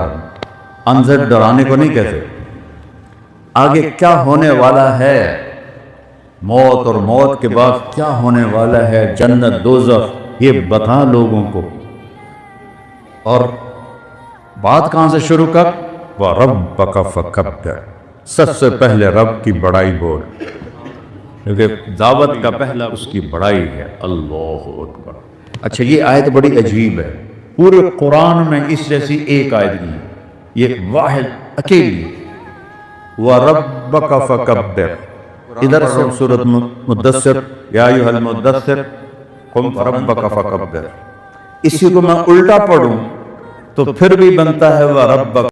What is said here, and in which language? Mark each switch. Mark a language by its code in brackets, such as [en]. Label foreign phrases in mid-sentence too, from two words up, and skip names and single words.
[hi] अंज़िर डराने को नहीं कहते, आगे क्या होने वाला है, मौत और मौत के बाद क्या होने वाला है, जन्नत दोज़ख, ये बता लोगों को। और बात कहां से शुरू कर? [ar] وربك فكبر, [hi] सबसे पहले रब की बड़ाई बोल, क्योंकि दावत का पहला उसकी बड़ाई है। [ar] الله أكبر. [hi] अच्छा, ये आयत बड़ी अजीब है, पूरे कुरान में इस जैसी एक आयत नहीं, ये वाहिद अकेली, [ar] وربك فكبر. [hi] इधर से सूरत मुद्दस्सिर, [ar] يا أيها المدثر قم ربك فكبر. [hi] इसी को मैं उल्टा पढ़ूं तो फिर भी बनता है [ar] وربك